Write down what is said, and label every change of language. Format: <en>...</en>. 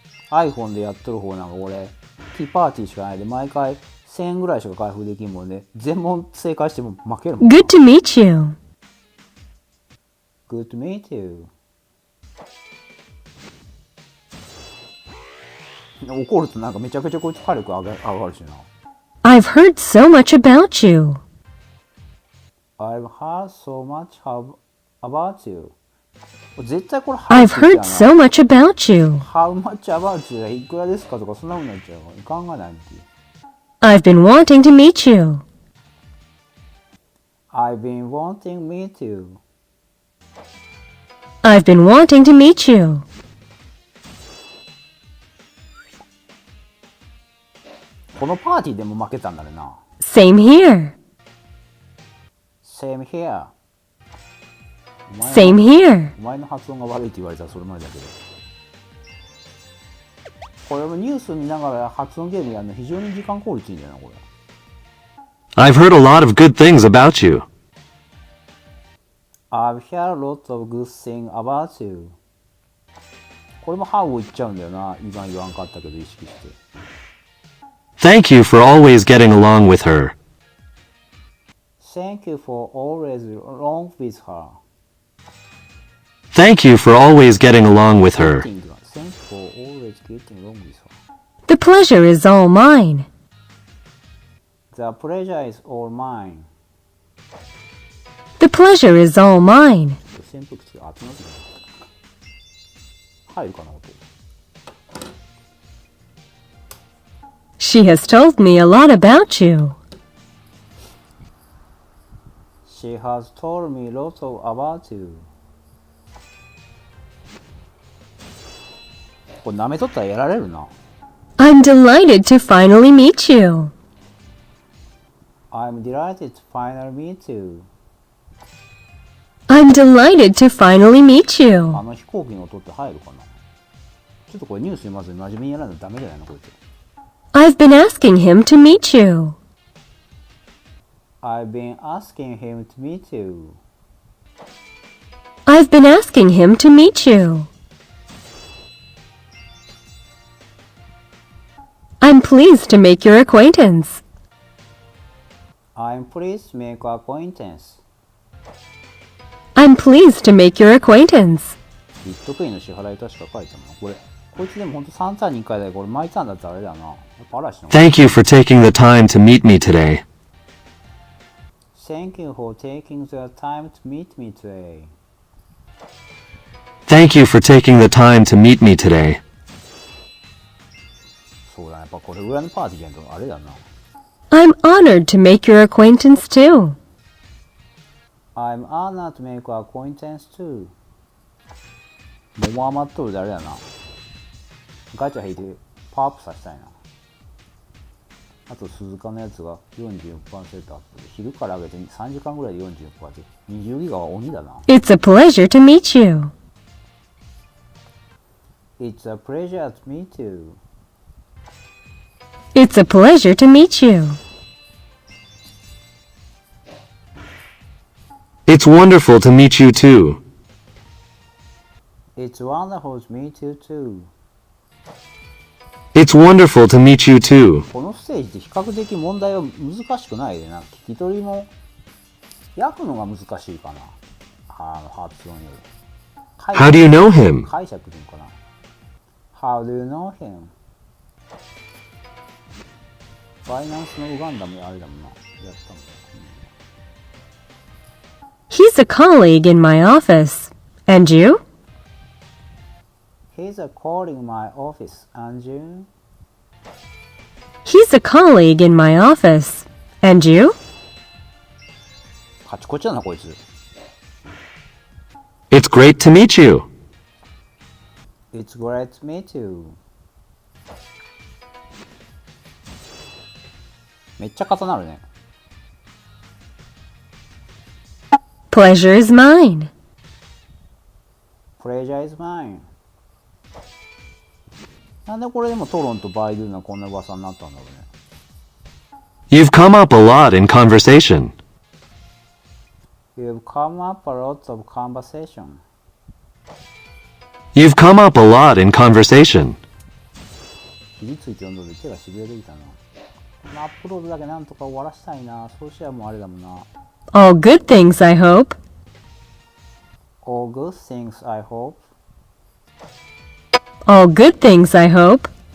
<ja>iPhone でやっとる方なんか俺、キーパーティーしかないで毎回1000円ぐらいしか開封できんもんね。全問正解しても負けるもん。</ja> <en>Good to meet you. Good to meet you.</en> <ja>怒るとなんかめちゃくちゃこいつ火力上がるしな。</ja> <en>I've heard so much about you. I've heard so much about you.</en> <ja>絶対これ</ja> <en>I've heard so much about you. How much about you?</en> <ja>いくらですかとかそんな風になっちゃう。考えないっていう。</ja> <en>I've been wanting to meet you. I've been wanting to meet you. I've been wanting to meet you.</en> <ja>このパーティーでも負けたんだねな。</ja> <en>Same here. Same here. Same here.</en> <ja>お前の発音が悪いって言われたらそれまでだけど。これもニュース見ながら発音ゲームやるの非常に時間効率いいんだよな、これ。</ja> <en>I've heard a lot of good things about you. I've heard a lot of good things about you.</en> <ja>これも how を言っちゃうんだよな。今言わんかったけど意識して。</ja> <en>Thank you for always getting along with her. Thank you for always along with her. Thank you for always getting along with her. It's getting long this one. The pleasure is all mine. The pleasure is all mine. The pleasure is all mine.</en> <ja>扇風機あっちの入るかな音。</ja> <en>She has told me a lot about you. She has told me lots of about you.</en> <ja>これ舐めとったらやられるな。</ja> <en>I'm delighted to finally meet you. I'm delighted to finally meet you. I'm delighted to finally meet あ you.</en> <ja>の飛行機の音って入るかな。ちょっとこれニュース読まずに真面目にやらないとダメじゃないのこいつ。</ja> <en>I've been asking him to meet you. I've been asking him to meet you. I've been asking him to meet you. I'm pleased to make your acquaintance. I'm pleased to make your acquaintance. I'm pleased to make your acquaintance.</en> <ja>ビットコインの支払い確か書いてあるな。これ、こいつでもほんと3単に1回だけこれ巻いたんだったらあれだな。やっぱ嵐の。</ja> <en>Thank you for taking the time to meet me today. Thank you for taking the time to meet me today. Thank you for taking the time to meet me today.</en> <ja>そうだね。やっぱこれ裏のパーティーじゃんとあれだな。</ja> <en>I'm honored to make your acquaintance too. I'm honored to make your acquaintance too.</en> <ja>桃余っとるであれだな。ガチャ引いてパワーアップさせたいな。あと鈴鹿のやつが 44% アップで昼から上げて3時間ぐらいで 44% で20ギガは鬼だな。</ja> <en>It's a pleasure to meet you. It's a pleasure to meet you. It's a pleasure to meet you. It's wonderful to meet you too. It's wonderful to meet you too. It's wonderful to meet you too.</en> <ja>このステージって比較的問題は難しくないでな。聞き取りも訳くのが難しいかな。発音より。</ja> <en>How do you know him?</en> <ja>解釈でいいのかな。</ja> <en>How do you know him?</en> <ja>バイナンスのウガンダもあれだもんな。やったもん。</ja> <en>He's a colleague in my office. And you? He's a colleague in my office, and you? He's a colleague in my office. And you?</en> <ja>カチコチだなこいつ。</ja> <en>It's great to meet you. It's great to meet you.</en> <ja>めっちゃ重なるね。</ja> <en>Pleasure is mine. Pleasure is mine.</en> <ja>なんでこれでもトロンとバイドゥがこんな噂になったんだろうね。</ja> <en>You've come up a lot in conversation. You've come up a lot of conversation. You've come up a lot in conversation.</en> <ja>肘ついて読んどるで手がしびれてきたな。このアップロードだけなんとか終わらしたいな。そうしたらもうあれだもんな。</ja> <en>All good things, I hope. All good things, I hope. All good things, I hope.</en>